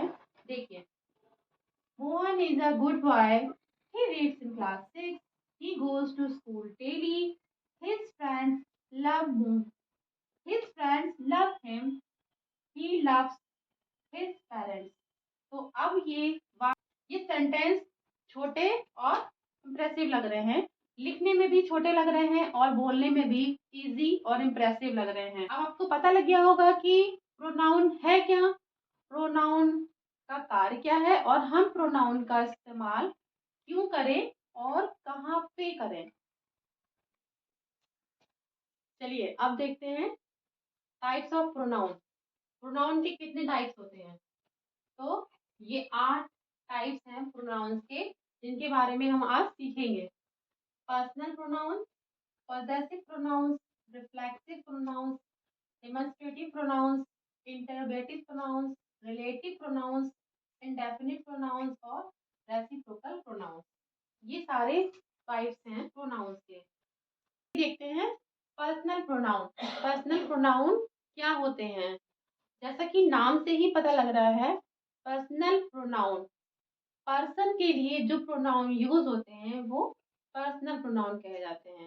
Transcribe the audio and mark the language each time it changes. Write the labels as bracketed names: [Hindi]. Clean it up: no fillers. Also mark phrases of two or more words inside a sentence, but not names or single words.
[English] देखिए, Mohan is a good boy, he reads in class 6, he goes to school daily, his friends love him, his friends love him, he loves his parents। [Hindi] तो अब ये सेंटेंस छोटे और इम्प्रेसिव लग रहे हैं, लिखने में भी छोटे लग रहे हैं और बोलने में भी इजी और इम्प्रेसिव लग रहे हैं। अब आपको पता लग गया होगा कि प्रोनाउन है क्या, प्रोनाउन का कार्य क्या है, और हम प्रोनाउन का इस्तेमाल क्यों करें और कहाँ पे करें। चलिए अब देखते हैं [English] types of pronoun. [Hindi] प्रोनाउन के कितने टाइप्स होते हैं, तो ये 8 टाइप्स हैं प्रोनाउंस के, जिनके बारे में हम आज सीखेंगे। [English] personal pronoun, possessive pronouns, reflexive pronouns, demonstrative pronouns, interrogative pronouns, relative pronouns, indefinite pronouns और reciprocal pronouns। [Hindi] ये सारे टाइप्स हैं प्रोनाउंस के। देखते हैं [English] personal pronoun. personal pronoun [Hindi] क्या होते हैं, जैसा कि नाम से ही पता लग रहा है, [English] personal pronoun person [Hindi] के लिए जो [English] pronoun use [Hindi] होते हैं वो [English] personal pronoun [Hindi] कहे जाते हैं।